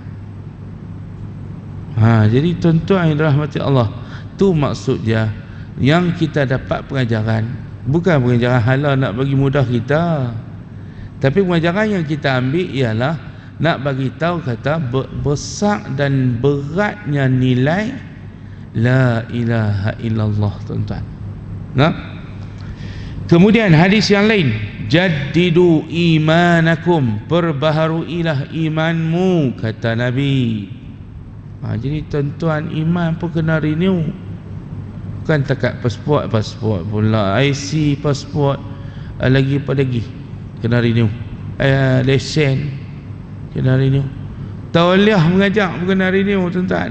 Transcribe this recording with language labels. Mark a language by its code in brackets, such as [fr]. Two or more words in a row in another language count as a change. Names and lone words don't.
[ms] Jadi tuan-tuan yang dirahmati Allah, tu maksud dia yang kita dapat pengajaran, bukan pengajaran halal nak bagi mudah kita, tapi pengajaran yang kita ambil ialah nak bagi tahu kata besar dan beratnya nilai [ar] لا إله إلا الله, [ms] tuan-tuan. Nah, kemudian hadis yang lain, [ar] جددوا إيمانكم, [ms] perbaharuilah imanmu, kata Nabi. Jadi tuan-tuan, iman pun kena renew, bukan takat pasport pula, IC pasport, lagi kena renew, lesen kena renew, tauliah mengajak pun kena renew, tuan-tuan.